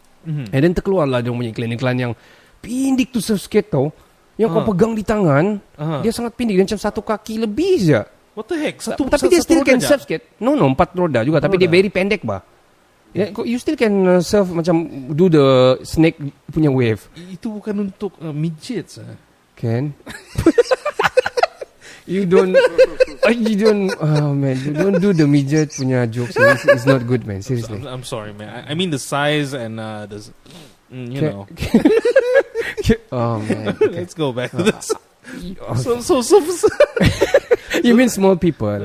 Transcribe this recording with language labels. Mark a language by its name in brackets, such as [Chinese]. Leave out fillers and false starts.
[English] And then [Malay] terkeluarlah dia punya iklan-iklan yang pindik tu surf skate tau. Yang kau pegang di tangan, dia sangat pindik, dia macam satu kaki lebih je. [English] What the heck? [Malay] Tapi dia [English] still can surf skate. [Malay] No, 4 roda juga, tapi dia very pendek bah. [English] You still can surf macam do the snake punya wave. [Malay] Itu bukan untuk midgets. [English] Can? You don't, oh man, you don't do the midget punya jokes. It's not good, man. Seriously. I'm sorry, man. I mean the size and you know. Oh man. Okay. Let's go back to this. So. You mean small people?